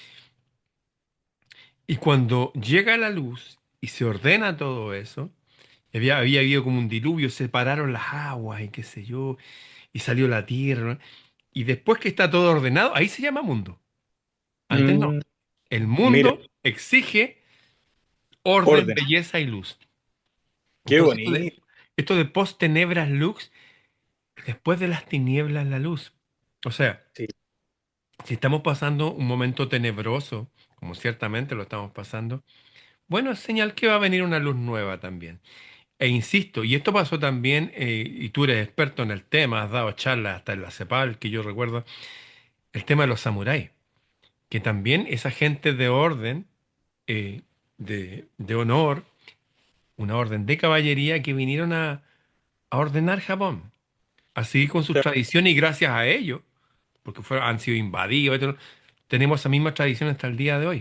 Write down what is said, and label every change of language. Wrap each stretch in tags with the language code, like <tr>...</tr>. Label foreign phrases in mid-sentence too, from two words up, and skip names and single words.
<es>Y cuando llega la luz y se ordena todo eso, había habido como un diluvio, separaron las aguas y qué sé yo, y salió la tierra, ¿no? Y después que está todo ordenado, ahí se llama mundo. Antes no. Mm. El Mira, mundo exige orden, orden, belleza y luz. qué Entonces, bonito. esto de</es> <la>post tenebras lux,</la> <es>después de las tinieblas la luz. O sea, Sí. si estamos pasando un momento tenebroso, como ciertamente lo estamos pasando, bueno, es señal que va a venir una luz nueva también. E insisto, y esto pasó también, y tú eres experto en el tema, has dado charlas hasta en la CEPAL, que yo recuerdo, el tema de los samuráis, que también esa gente de orden, de honor, una orden de caballería que vinieron a ordenar Japón, así con sus tradiciones y gracias a ellos, porque han sido invadidos, tenemos esa misma tradición hasta el día de hoy.</es>